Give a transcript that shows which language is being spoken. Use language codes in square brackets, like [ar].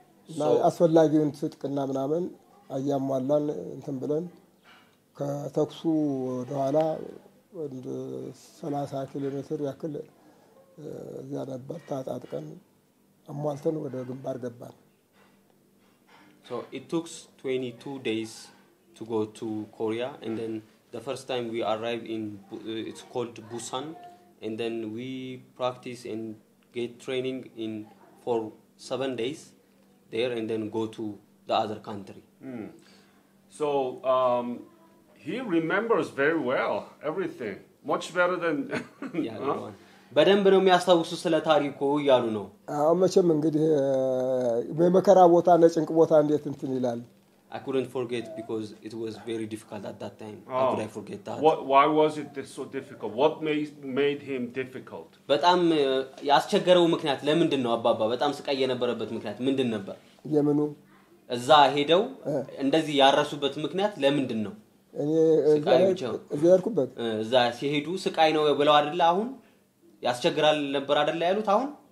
[am] እና አስፈላጊውን ትጥቅና ምናምን አያሟላን እንትን ብለን ከተኩሱ ወደኋላ ወደ 30 ኪሎ ሜትር ያክል እዚያ ነበር ታጣጥቀን አሟልተን ወደ ግንባር ገባን። [en] So it took 22 days to go to Korea, and then the first time we arrived in it's called Busan, and then we practice and get training in for 7 days. there and then go to the other country. So he remembers very well everything, much better than. [am] Yeah, በደንብ ነው የሚያስታውሱ ስለ ታሪኩ ያሉ ነው። አሁን መቼም እንግዲህ በመከራ ቦታ ለጭንቅ ቦታ እንዴት እንትን ይላል። [en] I couldn't forget because it was very difficult at that time. How could I forget that? Why was it so difficult? What made him difficult? [am] በጣም ያስቸገረው ምክንያት ለምንድን ነው አባባ? በጣም ስቃይ የነበረበት ምክንያት ምንድን ነበር? የምኑ እዛ ሄደው እንደዚህ ያረሱበት ምክንያት ለምንድን ነው? እኔ እዛርኩበት እዛ ሲሄዱ ስቃይ ነው ብለው አይደለ አሁን ያስቸግራል ነበር አይደለ ያሉት አሁን